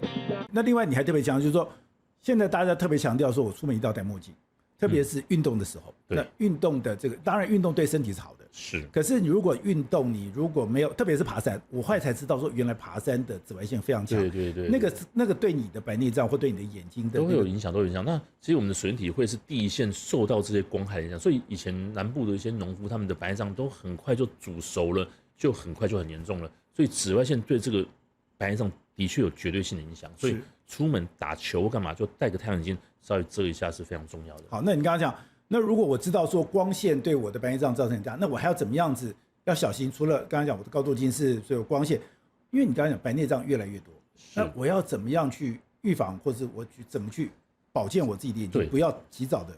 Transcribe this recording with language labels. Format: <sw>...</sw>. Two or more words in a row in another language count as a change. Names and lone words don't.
<zh>那另外你還特別強調，就是說，現在大家特別強調說，我出門一定要戴墨鏡，特別是運動的時候。那運動的這個，當然運動對身體是好的。是，可是你如果運動，你如果沒有，特別是爬山，我後來才知道說，原來爬山的紫外線非常強。對，那個對你的白內障或對你的眼睛的、都會有影響，都有影響。那其實我們的水體會是第一線受到這些光害的影響，所以以前南部的一些農夫，他們的白內障都很快就煮熟了，就很快就很嚴重了。所以紫外線對這個白內障的確有絕對性的影響。所以出門打球幹嘛，就戴個太陽鏡稍微遮一下是非常重要的。好，那你剛剛講。那如果我知道說光線對我的白內障造成很大，那我還要怎麼樣子要小心？除了剛剛講我的高度近視，所以有光線，因為你剛剛講白內障越來越多，那我要怎麼樣去預防，或者我去怎麼去保健我自己的眼睛，不要及早的。</zh>